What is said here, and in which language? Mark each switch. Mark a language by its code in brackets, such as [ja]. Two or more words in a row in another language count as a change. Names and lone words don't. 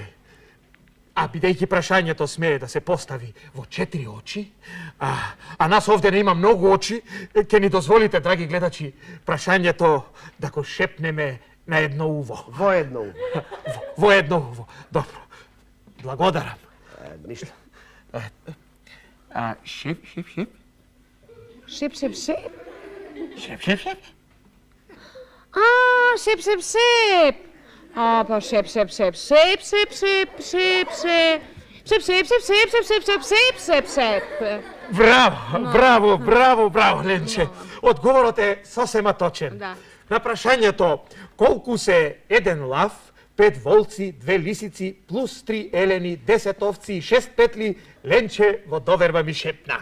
[mk] А бидејќи прашањето смее да се постави во 4 очи, а нас овде не има многу очи, ќе ни дозволите, драги гледачи, прашањето да го шепнеме на едно уво. Во едно. Во едно уво. Добро. Благодарам. Ништо. Шеп. Шип. Шеп. Шип. Шип. А, па шеп, шеп, шеп, шеп, шеп, шеп, шеп, шеп. Шеп, шеп, шеп, шеп, шеп, шеп, шеп, шеп, шеп, шеп. Браво, Ленче. Одговорот е сосема точен. Да. На прашањето колку се еден лав, 5 волци, 2 лисици, плюс 3 елени, 10 овци и 6 петли, Ленче во доверба ми шепна.